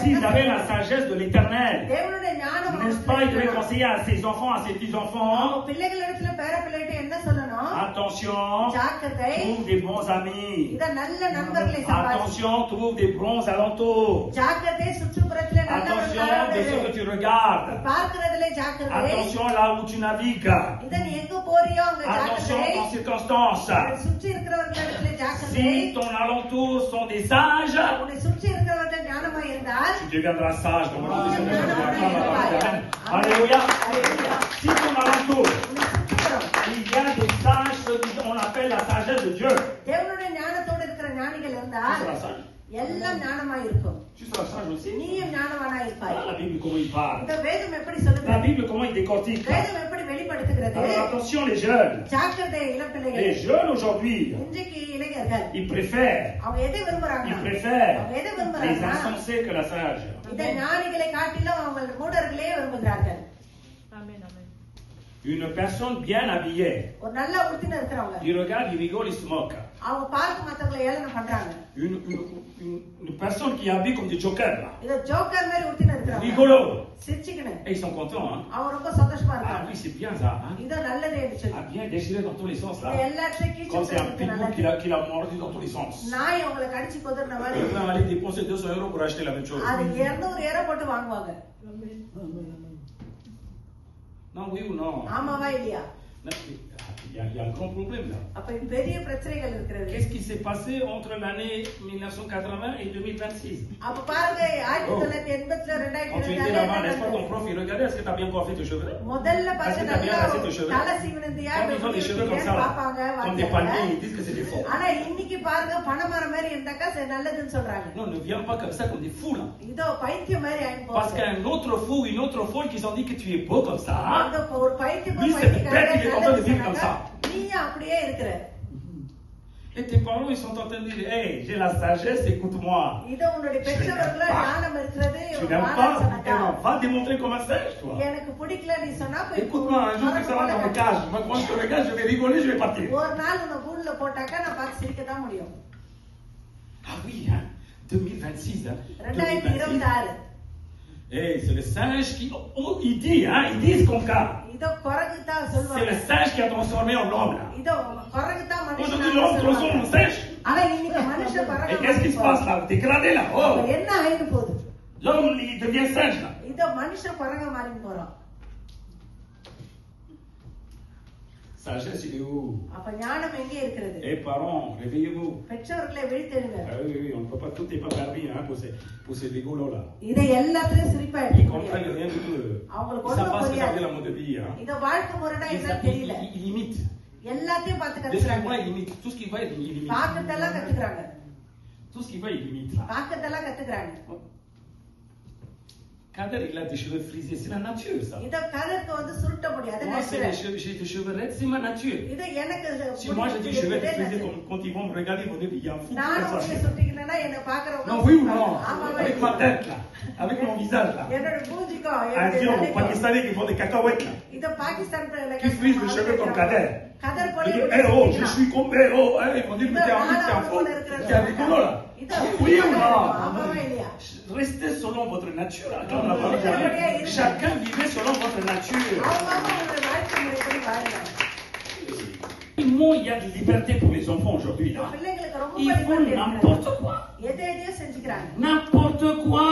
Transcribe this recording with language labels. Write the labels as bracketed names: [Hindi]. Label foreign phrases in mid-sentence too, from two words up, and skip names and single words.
[French] S'ils [Tamil] என்ன [French] avaient la [Tamil] செய்யணும்? [French] sagesse de l'éternel, [Tamil] தேவனுடைய ஞானம் [French] n'est-ce pas, ils devaient conseiller à ses enfants, à ses petits-enfants, [Tamil] அவங்க பிள்ளைகளிடத்துல பேர பிள்ளைகிட்ட என்ன சொல்லணும்? [French] attention, [Tamil] ஜாக்கிரதை, [French] trouve des bons amis. [Tamil] இத நல்ல நண்பர்களை சம்பாதி. [French] Attention, trouve des bons alentours. [Tamil] ஜாக்கிரதை, சுற்றுப்புறத்துல [French] Attention [Tamil] நல்லவர்களாக [French] de ce [Tamil] இரு. [French] que tu regardes. [Tamil] பார்க்கிறதுல ஜாக்கிரதை. [French] Attention là où tu navigues. [Tamil] இத நீ எங்க போறியோ அங்க [French] Attention [Tamil] ஜாக்கிரதை. [French] en circonstances. [Tamil] சுற்றி இருக்கிறவர்களிடத்துல ஜாக்கிரதை. [French] Si ton alentour sont des sages, [Tamil] உன்னை சுற்றி இருக்கிறவர்கள் ஞானமா இருந்தால் [French] tu deviendras sage. Comme on dit. Amen. Alléluia. Alléluia. Si ton alentour, [Tamil] உன்னை சுற்றுப்புறம் [French] il y a des sages, ce qu'on appelle la sagesse de Dieu. [Tamil] தேவனுடைய ஞானத்தோடு இருக்கிற ஞானிகள் [French] Tu [Tamil] இருந்தால் [French] seras sage. [Tamil] எல்லாம் ஞானமா இருக்கும். [French] Tu seras sage aussi. [Tamil] நீயும் ஞானவானா இருப்பாய். [French] Voilà la Bible comment il parle. [Tamil] இந்த வேதம் எப்படி [French] La [Tamil] சொல்லுகிறது? [French] Bible comment il décortique. [Tamil] வேதம் எப்படி வெளிப்படுத்துகிறது? [French] Alors attention les jeunes. [Tamil] ஜாக்கிரதை இளம் [French] Les [Tamil] பிள்ளைகள். [French] jeunes aujourd'hui, [Tamil] இன்றைக்கு இளைஞர்கள் [French] ils préfèrent [Tamil] அவங்க எதை விரும்புறாங்க? [French] Ils préfèrent [Tamil] அவங்க எதை [French] les [Tamil] விரும்புறாங்க? [French] insensés que la sage. [Tamil] இந்த ஞானிகளை காட்டிலும் அவங்க மூடர்களே விரும்புகிறார்கள். [French] Une personne bien habillée, [Tamil] ஒரு நல்ல உடுத்தின இருக்கிறவங்க [French] il regarde, il rigole, il se moque. [Tamil] அவங்க பார்த்து மத்தவங்களை ஏளனம் பண்றாங்க. [French] Une personne qui habille comme des jokers là. [Tamil] இத ஜோக்கர் மாதிரி ஊத்தின இருக்காங்க. [French] Rigolo. [Tamil] சிரிச்சிக்கணும். [French] Et ils sont contents hein. [Tamil] அவங்க ரொம்ப சந்தோஷமா Ah இருக்காங்க. [French] oui, c'est bien ça hein. [Tamil] இது நல்லதே சொல்லி. [French] Ah bien déchiré dans tous les sens là. [Tamil] இது எல்லாத்தையும் [French] Comme c'est un [Tamil] கீச்சு [French] pitbull qui l'a mordu dans tous les sens. [Tamil] நாய் உங்களை கடிச்சு கொதறன மாதிரி. [French] Il va aller dépenser 200 € pour acheter la même chose. [Tamil] அது 200 போட்டு வாங்குவாங்க. [French] Non oui ou non? [Tamil] ஆமாவா இல்லையா? [French] Il y a un grand problème là. [Tamil] அப்ப பெரிய பிரச்சனைகள் இருக்கிறது. [French] Qu'est-ce qui s'est passé entre l'année 1980 et 2026? [Tamil] அப்ப பாருங்க 1980 ல [French] Quand tu étais là-bas, n'est-ce pas, ton prof il regardait, est-ce que tu as bien coiffé tes cheveux? [Tamil] முதல்ல [French] Est-ce [Tamil] பாத்து [French] que tu as bien [Tamil] நல்லா [French] rasé tes cheveux? [Tamil] தலை சீவினதியா [French] Quand ils ont des cheveux comme ça, [Tamil] பாப்பாங்க [French] là, comme des palmiers, ils disent que c'est des faux. [Tamil] ஆனா இன்னைக்கு பாருங்க பணமரம் மாதிரி இருந்தாக்கா சரி நல்லதுன்னு சொல்றாங்க. [French] Non, ne viens pas comme ça comme des fous là. [Tamil] இதோ பைத்தியம் மாதிரி ஆயி [French] Parce [Tamil] போகுது. [French] qu'un autre fou, une autre folle qui ont dit que tu es beau comme ça. [Tamil] அந்த ஒரு பைத்தியம் [French] Lui, c'est bête, il est en train de vivre comme ça. [Tamil] நீ அப்படியே இருக்கிற. [French] Et tes parents, ils sont en train de dire, hey, j'ai la sagesse, écoute-moi. [Tamil] இதோ உன்னுடைய பெற்றவர்கள ஞானம் இருக்கிறது. [French] Tu n'aimes pas? Eh non, va démontrer comment sage, toi. [Tamil] எனக்கு பிடிக்கல நீ சொன்னா போய் [French] Écoute-moi, un jour que ça va dans le cage. Moi, quand je te regarde, je vais rigoler, je vais partir. [Tamil] ஒரு நாள் உன்னை கூண்டுல போட்டாக்கா நான் பார்த்து சிரிக்க தான் முடியும். [French] Ah oui, hein, 2026, hein. 2026. Eh, c'est le singe qui... Oh, il dit, hein, ils disent comme ça. [Tamil] இதோ குரங்கு தான் [French] C'est [Tamil] சொல்வாங்க. [French] le singe qui a transformé en l'homme, là. [Tamil] இதோ குரங்கு தான் [French] Aujourd'hui, l'homme transforme en singe. [Tamil] ஆனா இன்னைக்கு மனுஷன் [French] Et [Tamil] குரங்கு. [French] qu'est-ce qui se passe là? Dégradé là. Oh, [Tamil] என்ன ஆயிடு போகுது? [French] l'homme, il devient singe là. [Tamil] இதோ மனுஷன் குரங்க மாறி போறான். [French] Sagesse, il est où? [Tamil] அப்ப ஞானம் எங்கே இருக்கிறது? [French] Eh, parents, réveillez-vous. [Tamil] பெற்றோர்களை விழித்தெழுங்க. [French] Ah oui, oui, on ne peut pas, tout n'est pas permis hein, pour ces rigolos là. [Tamil] இதை எல்லாத்தையும் சிரிப்பா [French] Ils [Tamil] எடுத்துக்க [French] comprennent [Tamil] முடியாது. [French] rien du tout. [Tamil] அவங்களுக்கு [French] Ils savent [Tamil] ஒண்ணும் [French] pas ce que ça veut [Tamil] புரியாது. [French] dire la mode de vie. Hein. [Tamil] இதோ வாழ்க்கை முறைனா என்னன்னு தெரியல. [French] Ils imitent. [Tamil] எல்லாத்தையும் பார்த்து [French] Dès qu'ils [Tamil] கத்துக்கிறாங்க. [French] voient, ils imitent. Tout ce qu'ils voient, ils imitent. [Tamil] பார்க்கறதெல்லாம் கத்துக்கிறாங்க. [French] Tout ce qu'ils voient, ils imitent là. [Tamil] பார்க்கறதெல்லாம் கத்துக்கிறாங்க. [French] Kader, il a des cheveux frisés, c'est la nature ça. [Tamil] இதோ கலருக்கு வந்து சுருட்ட முடியாது. [French] Moi, c'est j'ai des cheveux raides, c'est ma nature. [Tamil] இது எனக்கு [French] Si moi j'ai des cheveux frisés, quand ils vont me regarder, ils vont dire, il y a un fou. [Tamil] நானும் [French] comme [Tamil] அப்படியே [French] ça. [Tamil] சுட்டிக்கலன்னா என்ன பாக்குறவங்க [French] Non, oui ou non? [Tamil] ஆமாவா [French] Avec ma tête là, avec mon visage là. [Tamil] என்னோட மூஞ்சிக்கும் [French] Un [Tamil] என்னோட [French] dion, [Tamil] தலைக்கும். [French] Pakistanais qui font des cacahuètes là. [Tamil] இதோ பாகிஸ்தான் [French] Qui frisent le cheveu comme Kader. [Tamil] கதர் [French] Ils [Tamil] போல [French] disent, eh oh, je suis comme, eh oh, hein, ils vont dire, mais t'es un fou, t'es un rigolo là. Oui ou non? [Tamil] ஆமாவா இல்லையா? [French] Restez selon votre nature. Comme la parole de Dieu. Chacun vivait selon votre nature. [Tamil] அவங்க அவங்களோட வாழ்க்கை முறைப்படி வாழலாம். [French] Tellement il y a de liberté pour les enfants aujourd'hui là. [Tamil] பிள்ளைங்களுக்கு ரொம்ப [French] Ils font liberté n'importe quoi. [Tamil] எதை எதையோ செஞ்சுக்கிறாங்க. [French] N'importe quoi.